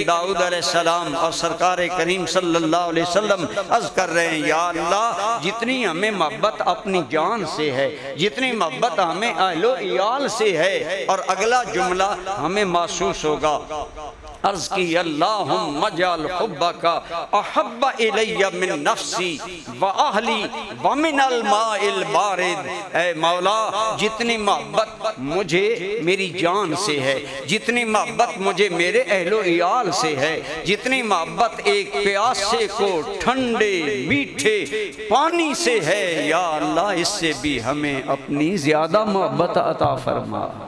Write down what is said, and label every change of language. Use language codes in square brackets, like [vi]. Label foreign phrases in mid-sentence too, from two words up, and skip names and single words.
[ur] داؤد [ar] علیہ السلام [ur] اور سرکار کریم [ar] صلی اللہ علیہ وسلم [ur] عرض کر رہے ہیں، یا اللہ جتنی ہمیں محبت اپنی جان سے ہے، جتنی محبت ہمیں اہل و عیال سے ہے، اور اگلا جملہ ہمیں محسوس ہوگا، عرض کی [ar] اللہم اجعل حبک احب الی من نفسی و اہلی و من الماء البارد۔ [ur] اے مولا جتنی محبت مجھے میری جان سے ہے، جتنی محبت مجھے میرے اہل و عیال سے ہے، جتنی محبت ایک پیاسے کو ٹھنڈے میٹھے پانی سے ہے، یا اللہ اس سے بھی ہمیں اپنی زیادہ محبت عطا فرما۔